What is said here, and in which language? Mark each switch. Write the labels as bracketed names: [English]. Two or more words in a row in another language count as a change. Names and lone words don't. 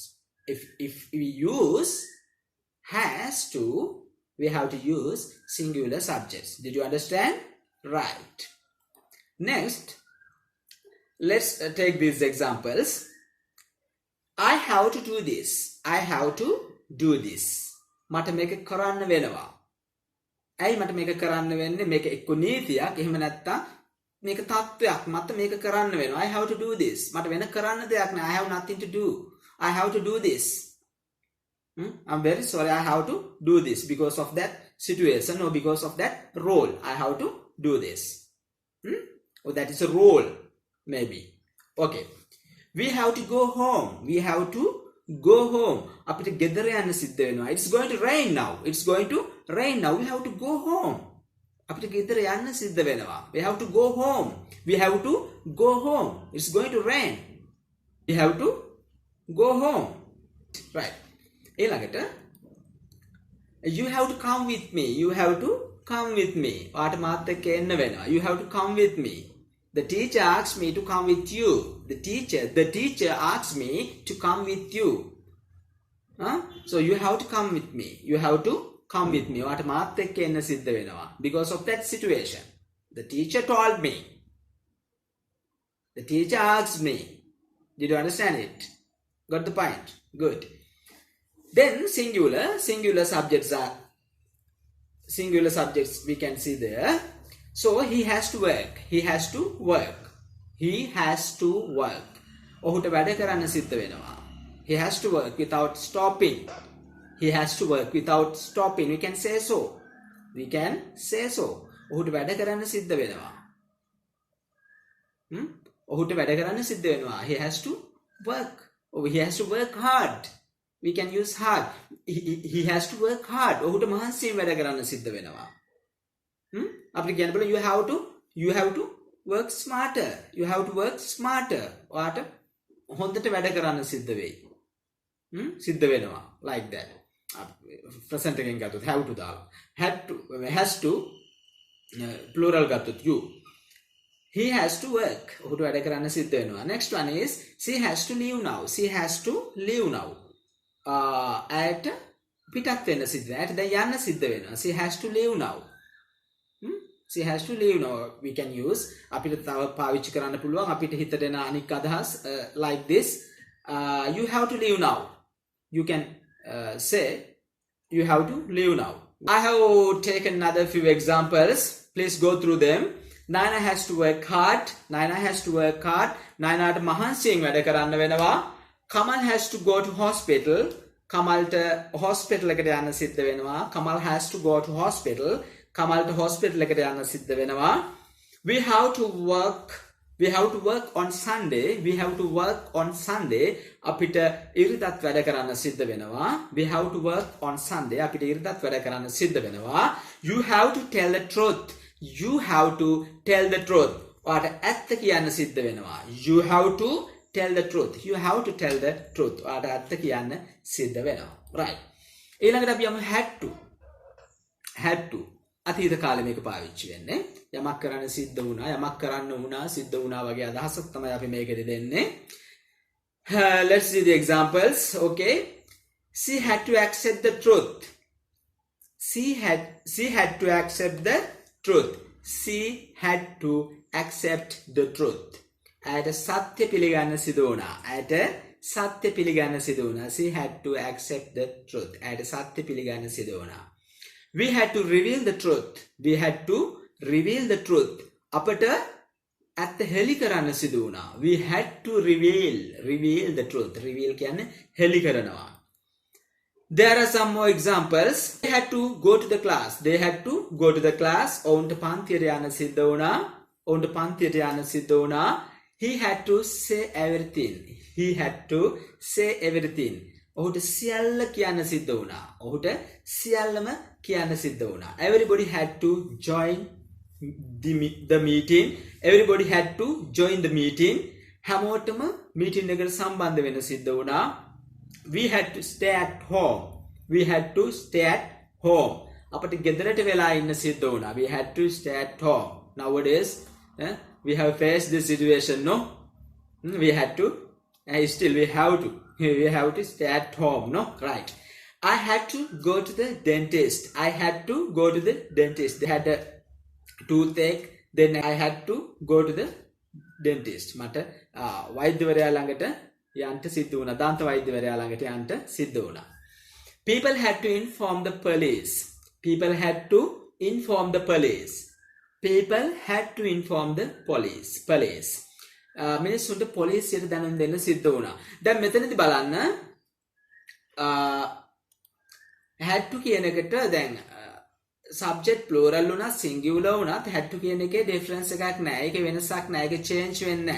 [English] If we use has to, we have to use singular subjects. Did you understand? Right. Next, let's take these examples. I have to do this. I have to do this. [Sinhala] මට මේක කරන්න වෙනවා. ඇයි මට මේක කරන්න වෙන්නේ? මේක එක්ක නීතියක් එහෙම නැත්නම් මේක තත්වයක් මට මේක කරන්න වෙනවා. [English] I have to do this. [Sinhala] මට වෙන කරන්න දෙයක් නෑ. [English] I have nothing to do. I have to do this. I'm very sorry, I have to do this because of that situation or because of that role. I have to do this. Or that is a role, maybe. Okay. We have to go home. We have to go home. [Sinhala] අපිට ගෙදර යන්න සිද්ධ වෙනවා. [English] It's going to rain now. It's going to rain now. We have to go home. [Sinhala] අපිට ගෙදර යන්න සිද්ධ වෙනවා. [English] We have to go home. We have to go home. It's going to rain. We have to go home. Right. ඊළඟට you have to come with me. You have to come with me. [Sinhala] ඔයාට මාත් එක්ක එන්න වෙනවා. [English] You have to come with me. The teacher asked me to come with you. The teacher asked me to come with you. So you have to come with me. You have to come with me. [Sinhala] ඔයාට මාත් එක්ක එන්න සිද්ධ වෙනවා. [English] Because of that situation. The teacher told me. The teacher asked me. Did you understand it? Got the point? Good. Then singular subjects we can see there. So he has to work. He has to work. He has to work. [Sinhala] ඔහුට වැඩ කරන්න සිද්ධ වෙනවා. [English] He has to work without stopping. He has to work without stopping. We can say so. We can say so. [Sinhala] ඔහුට වැඩ කරන්න සිද්ධ වෙනවා. ඔහුට වැඩ කරන්න සිද්ධ වෙනවා. [English] He has to work. Or he has to work hard. We can use hard. He has to work hard. [Sinhala] ඔහුට මහන්සියෙන් වැඩ කරන්න සිද්ධ වෙනවා. අපිට කියන්න බෑ [English] you have to work smarter. You have to work smarter. [Sinhala] ඔයාට හොඳට වැඩ කරන්න සිද්ධ වෙයි. සිද්ධ වෙනවා. [English] Like that. present [Sinhala] එකෙන් ගත්තොත් [English] have to දාලා. has to plural ගත්තොත් you. He has to work. [Sinhala] ඔහුට වැඩ කරන්න සිද්ධ වෙනවා. [English] Next one is she has to leave now. She has to leave now. [Sinhala] ඇයට පිටත් වෙන්න සිද්ධ වෙනවා. ඇයට දැන් යන්න සිද්ධ වෙනවා. [English] She has to leave now. She has to leave now. We can use [Sinhala] අපිට තව පාවිච්චි කරන්න පුළුවන් අපිට හිතට එන අනික් අදහස් [English] like this. You have to leave now. You can say you have to leave now. I have taken another few examples. Please go through them. Naina has to work hard. Naina has to work hard. [Sinhala] Nainaට මහන්සියෙන් වැඩ කරන්න වෙනවා. [English] Kamal has to go to hospital. [Sinhala] Kamalට hospital එකට යන්න සිද්ධ වෙනවා. [English] Kamal has to go to hospital. [Sinhala] Kamalට hospital එකට යන්න සිද්ධ වෙනවා. [English] We have to work on Sunday. We have to work on Sunday. [Sinhala] අපිට ඉරිදත් වැඩ කරන්න සිද්ධ වෙනවා. [English] We have to work on Sunday. [Sinhala] අපිට ඉරිදත් වැඩ කරන්න සිද්ධ වෙනවා. [English] You have to tell the truth. You have to tell the truth. [Sinhala] ඔයාට ඇත්ත කියන්න සිද්ධ වෙනවා. [English] You have to tell the truth. You have to tell the truth. [Sinhala] ඔයාට ඇත්ත කියන්න සිද්ධ වෙනවා. Right. ඊළඟට අපි යමු [English] had to. [Sinhala] අතීත කාලේ මේක පාවිච්චි වෙන්නේ. යමක් කරන්න සිද්ධ වුණා, යමක් කරන්න වුණා, සිද්ධ වුණා වගේ අදහසක් තමයි අපි මේකෙදි දෙන්නේ. [English] Let's see the examples. Okay. She had to accept the truth. She had to accept the truth. She had to accept the truth. [Sinhala] ඇයට සත්‍ය පිළිගන්න සිදු වුණා. ඇයට සත්‍ය පිළිගන්න සිදු වුණා. [English] She had to accept the truth. [Sinhala] ඇයට සත්‍ය පිළිගන්න සිදු වුණා. [English] We had to reveal the truth. We had to reveal the truth. [Sinhala] අපට ඇත්ත හෙළි කරන්න සිදු වුණා. [English] We had to reveal the truth. [Sinhala] Reveal කියන්නේ හෙළි කරනවා. [English] There are some more examples. They had to go to the class. They had to go to the class. [Sinhala] ඔවුන්ට පන්තියට යන්න සිද්ධ වුණා. [English] he had to say everything. He had to say everything. [Sinhala] ඔහුට සියල්ල කියන්න සිද්ධ වුණා. ඔහුට සියල්ලම කියන්න සිද්ධ වුණා. [English] Everybody had to join the meeting. Everybody had to join the meeting. [Sinhala] හැමෝටම meeting එකට සම්බන්ධ වෙන්න සිද්ධ වුණා. [English] We had to stay at home. We had to stay at home. [Sinhala] අපට ගෙදරට වෙලා ඉන්න සිද්ධ වුණා. [English] We had to stay at home. Nowadays, we have faced this situation, no? We had to, still we have to stay at home, no? Right. I had to go to the dentist. I had to go to the dentist. They had a toothache. Then I had to go to the dentist. [Sinhala] මට වෛද්‍යවරයා ළඟට යන්න සිද්ධ වුණා. දන්ත වෛද්‍යවරයා ළඟට යන්න සිද්ධ වුණා. [English] People had to inform the police. People had to inform the police. People had to inform the police. [Sinhala] මිනිස්සුන්ට පොලිසියට දැනුම් දෙන්න සිද්ධ වුණා. දැන් මෙතනදී බලන්න [English] had to [Sinhala] කියන එකට දැන් [English] subject plural [Sinhala] වුණා singular වුණත් [English] had to [Sinhala] කියන එකේ difference එකක් නැහැ. ඒකේ වෙනසක් නැහැ. ඒකේ change වෙන්නේ නැහැ.